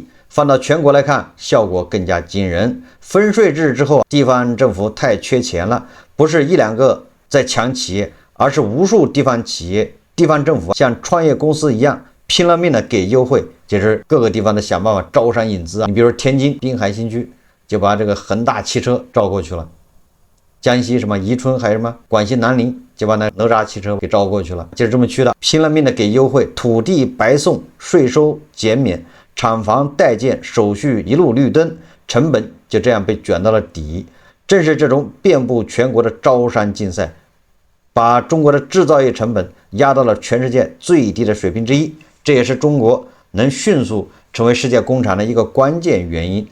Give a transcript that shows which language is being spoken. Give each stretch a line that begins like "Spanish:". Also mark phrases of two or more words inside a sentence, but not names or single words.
Chinese: 放到全國來看，效果更加驚人。分稅制之後，地方政府太缺錢了，不是1、2個在搶企業，而是無數地方企業、地方政府像創業公司一樣拼了命的給優惠，就是各個地方的想辦法招商引資啊。你比如天津滨海新區就把這個恆大汽車招過去了，江西什麼宜春還是什麼廣西南寧就把那哪吒汽車给招過去了，就是這麼去的，拼了命的給優惠，土地白送，稅收減免，廠房代建手續一路綠燈，成本就這樣被捲到了底。正是這種遍布全國的招商競賽，把中國的制造業成本壓到了全世界最低的水平之一，這也是中國能迅速成為世界工廠的一個關鍵原因。